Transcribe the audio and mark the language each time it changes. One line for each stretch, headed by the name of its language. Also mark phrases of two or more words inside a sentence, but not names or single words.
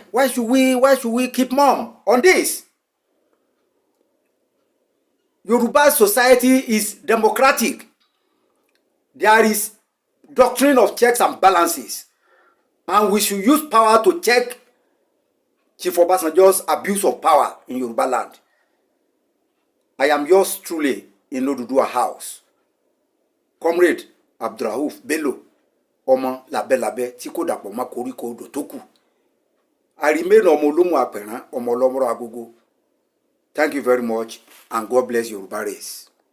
English: Why should we keep mum on this? Yoruba society is democratic. There is doctrine of checks and balances. And we should use power to check Chief Obasanjo's abuse of power in Yoruba land. I am yours truly in Odudua House. Comrade AbdulRahoof Bello, Omo Labe
Yoruba: tí kò dàpọ̀ mọ́ koríko odò tó kù.
English: I remain Omo Olómù Àpẹ̀rán, Omo Ọlọ́mọrọ̀ Agogo. Thank you very much and God bless Yoruba race.